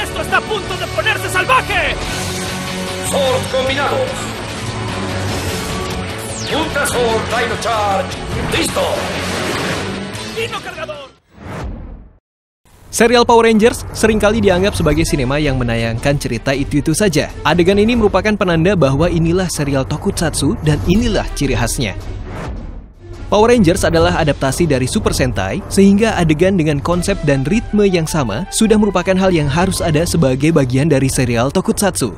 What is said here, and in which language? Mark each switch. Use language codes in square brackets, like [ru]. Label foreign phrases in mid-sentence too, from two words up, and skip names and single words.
[es] está a punto de ponerse salvaje! Sword combinados. Ultra Sword Dino Charge. ¡Listo! ¡Dino cargador! [id] Serial Power Rangers seringkali dianggap sebagai sinema yang menayangkan cerita itu-itu saja. Adegan ini merupakan penanda bahwa inilah serial tokusatsu dan inilah ciri khasnya. Power Rangers adalah adaptasi dari Super Sentai, sehingga adegan dengan konsep dan ritme yang sama sudah merupakan hal yang harus ada sebagai bagian dari serial tokusatsu.